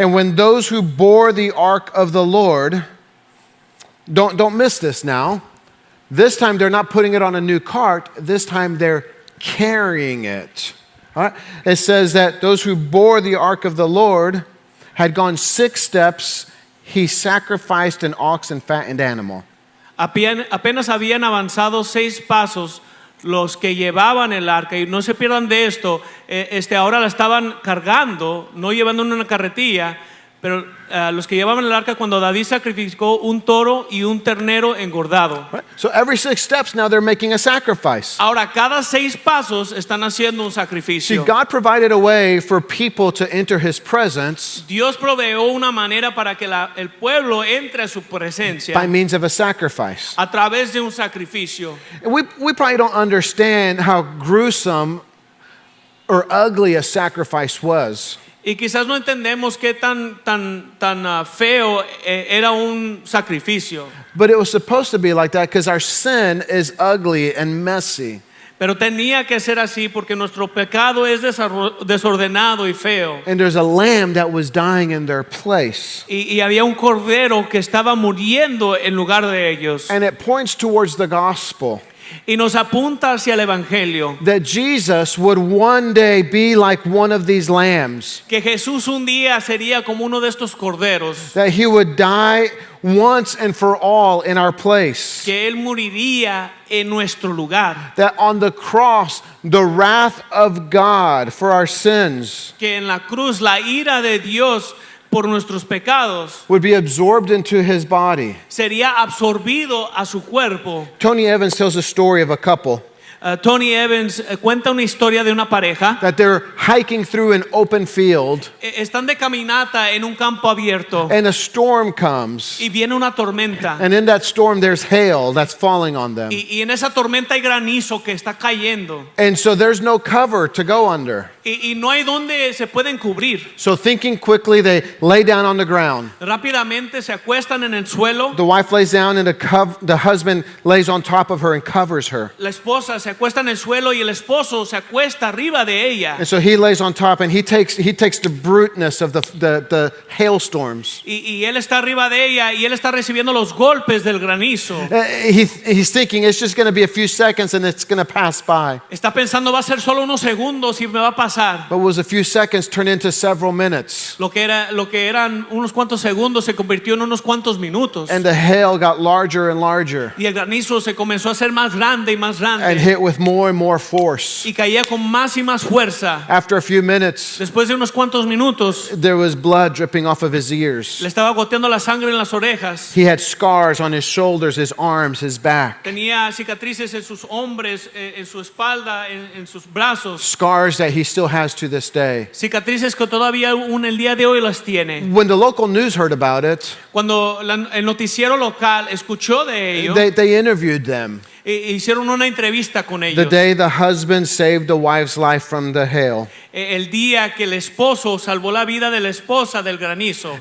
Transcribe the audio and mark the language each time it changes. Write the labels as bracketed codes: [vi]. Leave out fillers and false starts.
[en] And when those who bore the ark of the Lord don't miss this now. This time they're not putting it on a new cart. This time they're carrying it. All right? It says that those who bore the ark of the Lord had gone 6 steps. He sacrificed an ox and fattened animal. [es] Apenas habían avanzado 6 pasos los que llevaban el arca, y no se pierdan de esto, ahora la estaban cargando, no llevando en una carretilla, pero los que llevaban el arca cuando David sacrificó un toro y un ternero engordado. [en] Right? So every 6 steps now they're making a sacrifice. [es] Ahora cada 6 pasos están haciendo un [en] See, [es] sacrificio. [en] God provided a way for people to enter his presence [es] Dios proveó una manera para que el pueblo entre a su [en] by [es] presencia [en] means of a sacrifice. [es] a través de un sacrificio. [en] And we probably don't understand how gruesome or ugly a sacrifice was. [es] Y quizás no entendemos qué tan feo era un sacrificio. [en] But it was supposed to be like that because our sin is ugly and messy. [es] Pero tenía que ser así porque nuestro pecado es desordenado y feo. [en] And there's a lamb that was dying in their place. [es] Y había un cordero que estaba muriendo en lugar de ellos. [en] And it points towards the gospel [es] Y nos apunta hacia el evangelio. [en] that Jesus would one day be like one of these lambs, [es] Que Jesús un día sería como uno de estos corderos. [en] that he would die once and for all in our place. [es] Que Él moriría en nuestro lugar. [en] That on the cross, the wrath of God for our sins [es] Que en la cruz la ira de Dios por nuestros pecados [en] would be absorbed into his body. [es] sería absorbido a su cuerpo. [en] Tony Evans tells a story of a couple [es] Tony Evans cuenta una historia de una pareja. [en] that they're hiking through an open field [es] Están de caminata en un campo abierto [en] and a storm comes. [es] y viene una tormenta. [en] And in that storm, there's hail that's falling on them. [es] Y en esa tormenta hay granizo que está cayendo. [en] And so there's no cover to go under. [es] Y no hay donde se pueden cubrir. [en] So thinking quickly, they lay down on the ground. [es] Rápidamente se acuestan en el suelo. [en] The wife lays down and the husband lays on top of her and covers her. [es] La esposa se acuesta en el suelo y el esposo se acuesta arriba de ella. [en] And so he lays on top and he takes the bruteness of the hailstorms. [es] Y él está arriba de ella y él está recibiendo los golpes del granizo. [en] He's thinking it's just going to be a few seconds and it's going to pass by. [es] Está pensando va a ser solo unos segundos y me va a pasar. [en] But was a few seconds turned into several minutes. [es] Lo que eran unos cuantos segundos se convirtió en unos cuantos minutos. [en] And the hail got larger and larger [es] Y el granizo se comenzó a hacer más grande y más [en] and [es] grande. [en] hit with more and more force. [es] Y caía con más y más fuerza. [en] After a few minutes, [es] Después de unos cuantos minutos, [en] there was blood dripping off of his ears. [es] le estaba goteando la sangre en las orejas. [en] He had scars on his shoulders, his arms, his back. [es] Tenía cicatrices en sus hombros, en su espalda, en sus brazos. [en] Scars that he still has to this day. [es] Cicatrices que todavía aún el día de hoy las tiene. [en] When the local news heard about it, [es] Cuando el noticiero local escuchó de ello, [en] they interviewed them. [es] hicieron una entrevista con [en] The [es] ellos. [en] day the husband saved the wife's life from the hail. [es] El día que el esposo salvó la vida de la esposa del granizo.